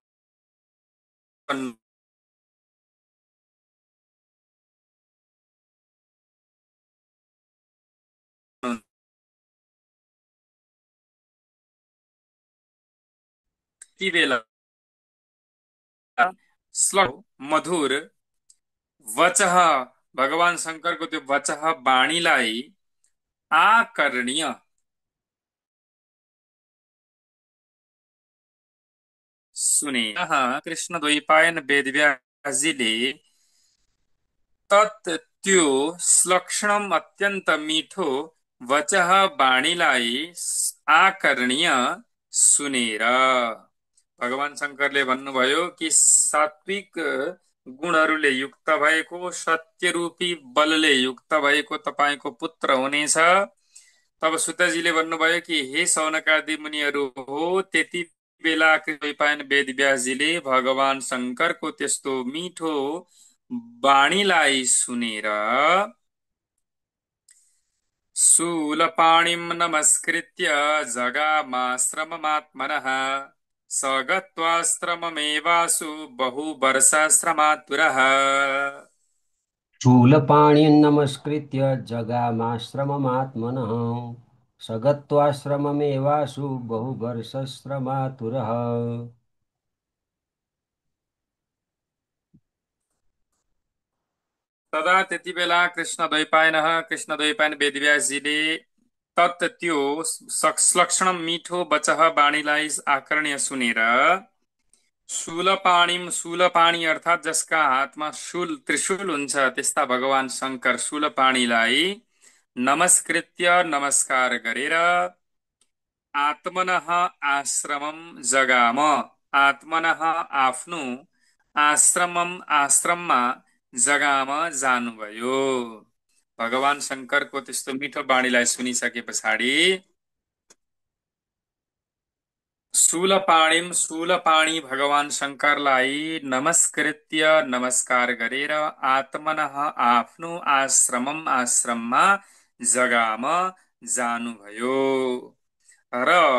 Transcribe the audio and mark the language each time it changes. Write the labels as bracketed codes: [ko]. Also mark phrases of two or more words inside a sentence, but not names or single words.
[ne] ती बेला श्लोक मधुर वचः भगवान शङ्करको त्यो वचः वाणीलाई आकर्ण्य सुने कृष्ण द्वैपायन वेदव्यासजीले तत् त्यो श्लक्षणम अत्यन्त मिठो वचः वाणीलाई आकर्ण्य सुनेर भगवान शङ्करले भन्नुभयो कि सात्विक गुणहरूले युक्त भएको सत्यरूपी बलले युक्त भएको तपाईँको पुत्र हुनेछ तब सुतजीले भन्नुभयो कि हे सौनकादि मुनिहरू हो त्यति बेला द्वैपायन वेदव्यासजीले भगवान शङ्करको त्यस्तो मिठो वाणीलाई सुनेर [sa] शूलपाणिं नमस्कृत्य जगामाश्रममात्मनः स गत्वाश्रममेवासु बहुवर्षाश्रमातुरः शूलपाणिर्नमस्कृत्य जगामाश्रममात्मनः स गत्वाश्रममेवासु बहुवर्षश्रमातुरः। [ne] तदा त्यति बेला कृष्ण द्वैपायन वेदव्यासजीले तत् त्यो लक्षणम मिठो वचः वाणीलाई आकर्ण्य सुनेर शूलपाणी अर्थात जसका हातमा त्रिशूल हुन्छ त्यस्ता भगवान शङ्कर शूलपाणीलाई नमस्कृत्य नमस्कार गरेर [sa] आत्मनः आश्रमम जगाम आत्मनः [ne] आफ्नो आश्रममा जगाम जानुभयो भगवान शङ्करको त्यस्तो मिठो वाणीलाई सुनिसके पछाडि शूलपाणी भगवान शङ्करलाई नमस्कृत्य नमस्कार गरेर आत्मनः आफ्नो आश्रममा जगाम जानुभयो र